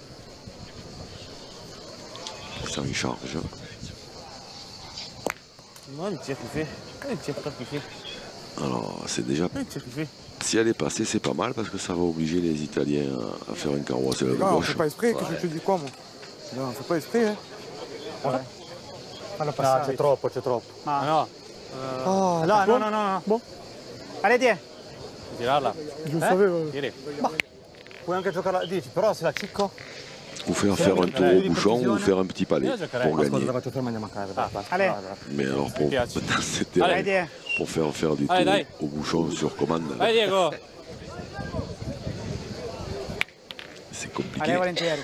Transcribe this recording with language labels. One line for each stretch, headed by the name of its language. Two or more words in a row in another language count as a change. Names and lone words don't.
French: C'est en charge. Non, le tir qu'il fait. Le tir qu'il fait. Alors, c'est déjà... Le tir qu'il fait. Si elle est passée, c'est pas mal parce que ça va obliger les Italiens à faire un carrosse à la On gauche. fait pas exprès, qu'est-ce que je te dis quoi moi? Non, on fait pas exprès, hein.
Italian: Fallo passare. No, c'è troppo, c'è troppo. Ma no. No.
French: Bon. Allez, tiens.
Italian: Tirarla.
French: Je savais.
Italian: Tiri. Puoi anche giocare la 10, però se la cicco...
French: Ou faire un tour au bouchon ou faire un petit palais pour gagner. Allez. Mais alors pour faire des tours au bouchon sur commande, Allez, Diego. c'est compliqué. Allez, volentieri.